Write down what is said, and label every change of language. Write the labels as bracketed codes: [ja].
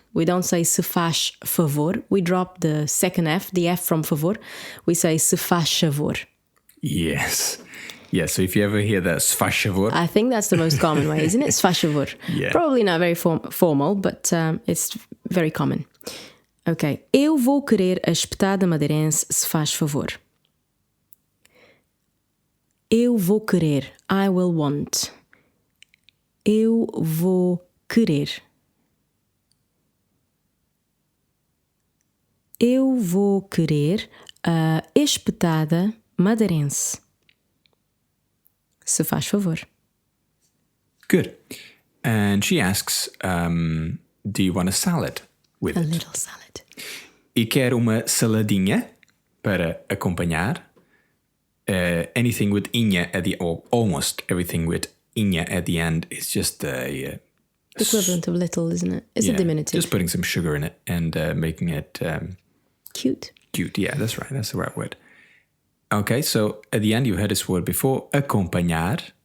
[en] We don't say [pt] se faz favor. [en] We drop the second F, the F from favor. We say [pt] se faz favor. [en] Yes. Yeah, so if you ever hear that, [pt] se faz favor. [en] I think that's the most common way, isn't it? [pt] Se faz favor. [en] Yeah. Probably not very formal, but it's very common. Ok. [pt] Eu vou querer a espetada madeirense, se faz favor. Eu vou querer. [en] I will want. [pt] Eu vou querer. Eu vou querer a espetada madeirense. Se faz favor. [en] Good. And she asks, do you want a salad with A it? little salad. [pt] E quer uma saladinha para acompanhar. [en] Anything with inha at the or almost everything with inha at the end is just a Equivalent of little, isn't it? It's a diminutive. Just putting some sugar in it and making it Cute. cute. Yeah, that's right. That's the right word. Okay, so at the end you heard this word before. Acompanhar.